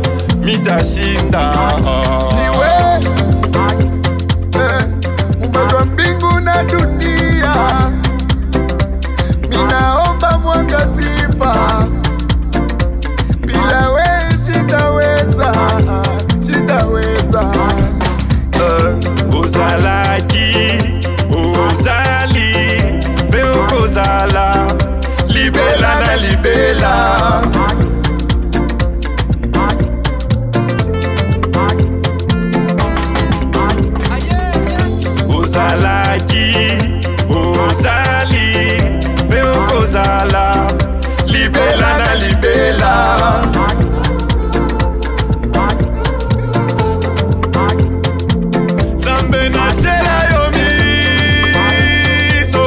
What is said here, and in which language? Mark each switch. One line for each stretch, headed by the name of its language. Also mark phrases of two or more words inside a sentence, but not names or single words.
Swahili: niwe Muumba wa mbingu na dunia minaomba mwangazifa bila we sitaweza
Lingala: uzalaki uzali beokozala libela na libela uzalaki uzali beokozala libela na libela zambe na chela yomi so